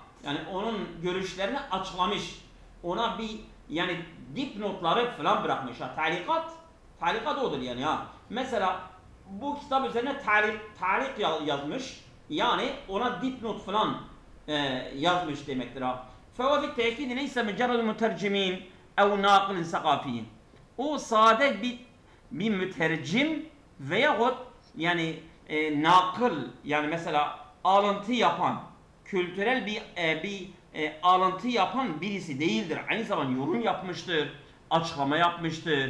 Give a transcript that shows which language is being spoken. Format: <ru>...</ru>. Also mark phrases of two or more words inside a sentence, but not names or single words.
<tr>Yani onun görüşlerini açıklamış. Ona bir yani dipnotları falan bırakmış ha. Talikat odur yani ha. Mesela bu kitap üzerine talik yazmış. Yani ona dipnot falan yazmış demektir ha.</tr> <ar>فَوَ فِي التَّأْكِيدِ لَيْسَ مُجَرَّدُ مُتَرْجِمِينَ اَوْ نَاقِلٍ سَقَافِيٍ.</ar> <tr>O sade bir mütercim veyahut yani nakıl yani mesela alıntı yapan, kültürel bir alıntı yapan birisi değildir. Aynı zamanda yorum yapmıştır, açıklama yapmıştır.</tr>